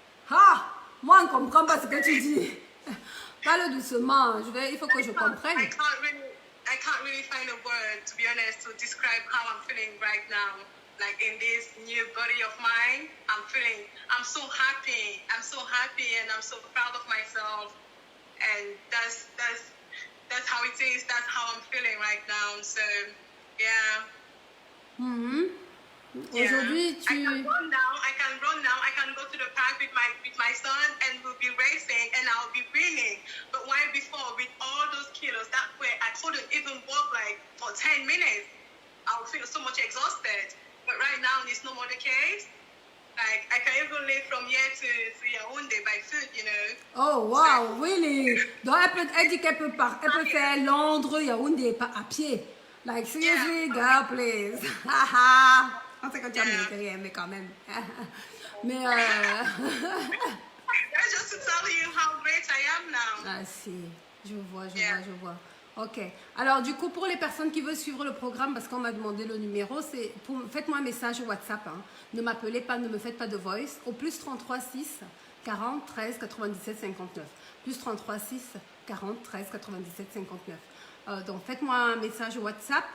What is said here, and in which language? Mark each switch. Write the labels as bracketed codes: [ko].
[fr] Ah, moi, on ne comprend pas ce que tu dis. Parle doucement. Il faut que je comprenne. [en] I can't really find a word, to be honest, to describe how I'm feeling right now. Like in this new body of mine, I'm so happy. I'm so happy and I'm so proud of myself. And that's how it is. That's how I'm feeling right now. So, yeah. [fr] Aujourd'hui, [en] I can run now. I can go to the park with my son and we'll be racing and I'll be winning. But why before, with all those kilos, that way I couldn't even walk like for 10 minutes. I would feel so much exhausted. But right now, it's no more the case. Like, I can even live from here to Yaoundé by foot, you know. Oh, wow, really? [fr] Donc, elle dit qu'elle peut faire Londres, Yaoundé à pied. [en] Like, seriously, girl, please. Haha. [fr] On sait que tu as mérité, mais quand même. Mais [en] That's just to tell you how great I am now. [fr] Ah si, je vois. Ok. Alors du coup, pour les personnes qui veulent suivre le programme, parce qu'on m'a demandé le numéro, faites-moi un message WhatsApp. Hein. Ne m'appelez pas, ne me faites pas de voice. Au plus 33 6 40 13 97 59. Plus 33 6 40 13 97 59. Donc faites-moi un message WhatsApp.